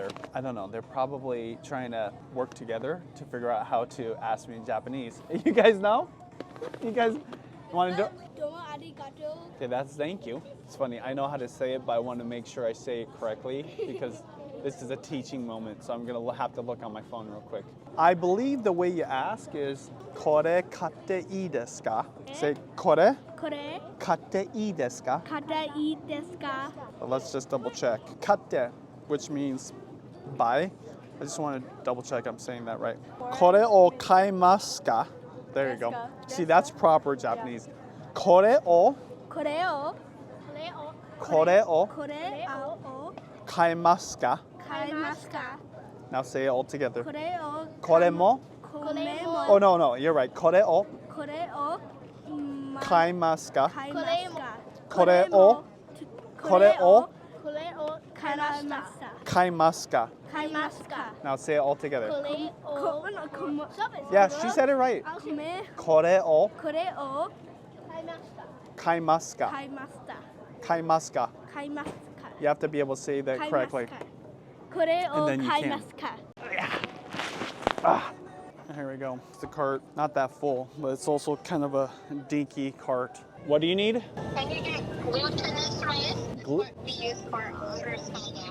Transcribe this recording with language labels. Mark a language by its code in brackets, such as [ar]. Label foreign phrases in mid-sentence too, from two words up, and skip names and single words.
[en] I don't know, they're probably trying to work together to figure out how to ask me in Japanese. You guys know? You guys want to do? Okay, that's thank you. It's funny, I know how to say it, but I want to make sure I say it correctly because this is a teaching moment, so I'm gonna have to look on my phone real quick. I believe the way you ask is [ja] "これ買っていいですか?" [en] Say [ja] "これ買っていいですか?" [en] But let's just double check. Katte, which means buy. I just want to double check I'm saying that right. [ja] これを買いますか? [en] There you go. See, that's proper Japanese. [ja] これを買いますか? [en] Now say it all together. [ja] これも? [en] Oh, no, you're right. [ja] これを買いますか? これを買いますか? [en] Now say it all together. Yeah, she said it right. [ja] これを買いますか? 買いますか? [en] You have to be able to say that correctly. And then you can. Here we go. It's the cart, not that full, but it's also kind of a dinky cart. What do you need? Can you get glutinous rice? We use for understanding.